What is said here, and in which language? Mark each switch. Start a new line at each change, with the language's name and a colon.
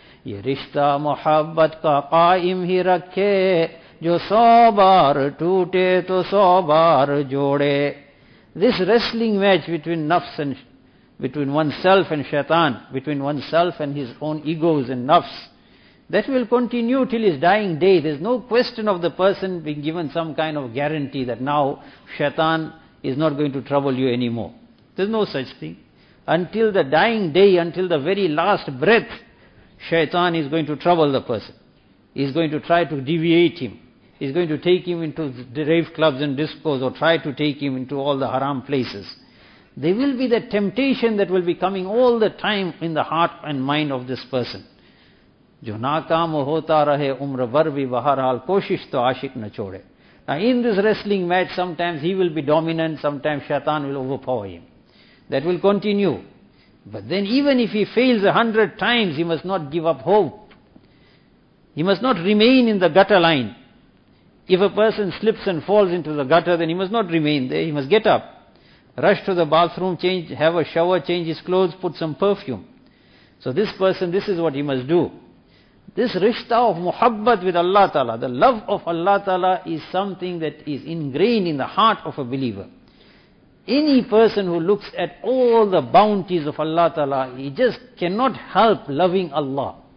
Hindi: ये रिश्ता मोहब्बत का कायम ही रखे, जो 100 बार टूटे तो 100 बार जोड़े।
English: This wrestling match between नफ्स and between one self and शैतान, between one self and his own egos and नफ्स, that will continue till his dying day. There is no question of the person being given some kind of guarantee that now shaitan is not going to trouble you anymore. There is no such thing. Until the dying day, until the very last breath, shaitan is going to trouble the person. He is going to try to deviate him. He is going to take him into the rave clubs and discos, or try to take him into all the haram places. There will be that temptation that will be coming all the time in the heart and mind of this person.
Hindi: जो नाकाम होता रहे उम्र भर भी, बहरहाल कोशिश तो आशिक न छोड़े।
English: Now in this wrestling match sometimes he will be dominant, sometimes शैतान will overpower him, that will continue. But then even if he fails 100 times, he must not give up hope, he must not remain in the gutter line. If a person slips and falls into the gutter, then he must not remain there, he must get up, rush to the bathroom, change, have a shower, change his clothes, put some perfume. So this person, this is what he must do. This rishta of muhabbat with Allah Ta'ala, the love of Allah Ta'ala, is something that is ingrained in the heart of a believer. Any person who looks at all the bounties of Allah Ta'ala, he just cannot help loving Allah.